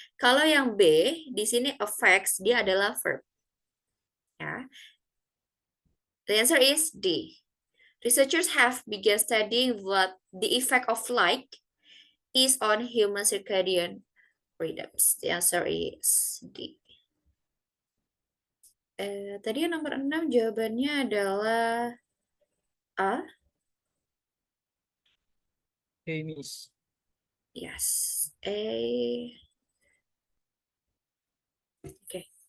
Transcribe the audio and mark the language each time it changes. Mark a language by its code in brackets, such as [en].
[id] Kalau yang B, di sini affects, dia adalah verb. [en] Ya. The answer is D. Researchers have begun studying what the effect of light is on human circadian rhythms. The answer is D. [id] Tadi yang nomor 6 jawabannya adalah A. [en] Okay, Miss. Yes. A. Okay.